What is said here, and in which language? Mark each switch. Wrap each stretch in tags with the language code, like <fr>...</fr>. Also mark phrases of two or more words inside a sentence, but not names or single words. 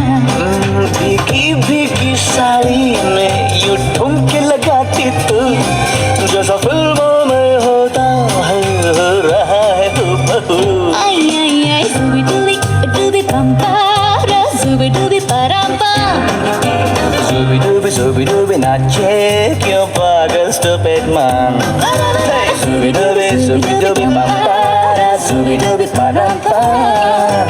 <hi>भीगी भीगी साड़ी में यूं ठुमके लगाती तू, जैसा फिल्मों में होता है हो रहा है हूबहू। आई zooby dooby pampara, zooby dooby parampam. Zooby dooby नाचे क्यों पागल</hi> <en>stupid man. Zooby dooby pampara, zooby dooby parampam.</en>